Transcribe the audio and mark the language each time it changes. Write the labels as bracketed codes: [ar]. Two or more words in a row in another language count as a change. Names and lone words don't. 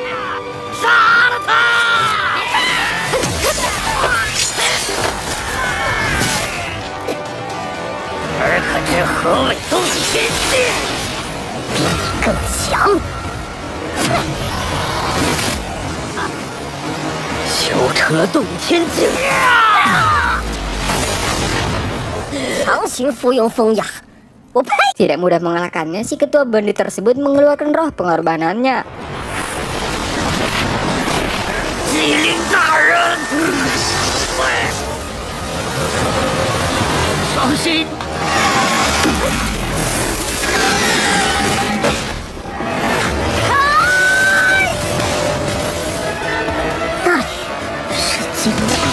[zh] 杀了他！尔可知何谓洞天境？比你更强。修成了洞天境。强行附庸风雅，我呸！ [id] Tidak mudah mengalahkannya, si ketua bandit tersebut mengeluarkan roh pengorbanannya. [zh] 机灵大人，小心！那里是金子。